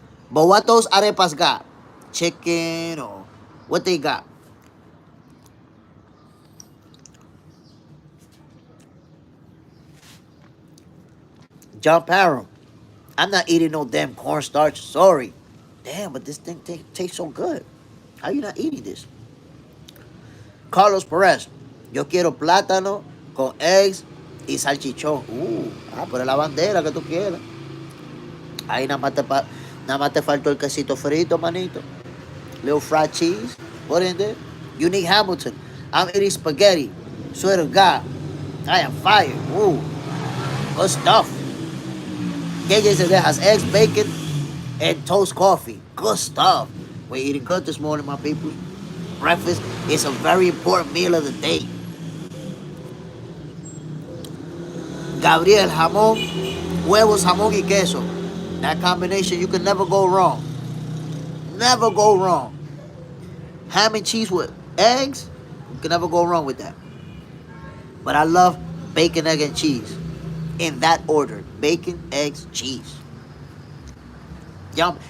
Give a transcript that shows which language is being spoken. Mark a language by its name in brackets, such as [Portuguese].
[English] But what those arepas got? Chicken or what they got? John Parham, I'm not eating no damn cornstarch. Sorry. Damn, but this thing tastes so good. How you not eating this? [Spanish] Carlos Perez, yo quiero plátano con eggs y salchichón. Pero la bandera que tú quieras. Ahí nada más te faltó el quesito frito, manito. [English] Little fried cheese. Put in there. Unique Hamilton, I'm eating spaghetti. Swear to God, I am fired. Ooh, good stuff. KJ says that has eggs, bacon, and toast coffee. Good stuff. We're eating good this morning, my people. Breakfast is a very important meal of the day. [Spanish] Gabriel, jamón, huevos, jamón y queso. [English] That combination, you can never go wrong. Never go wrong. Ham and cheese with eggs, you can never go wrong with that. But I love bacon, egg, and cheese. In that order. Bacon, eggs, cheese. Yum.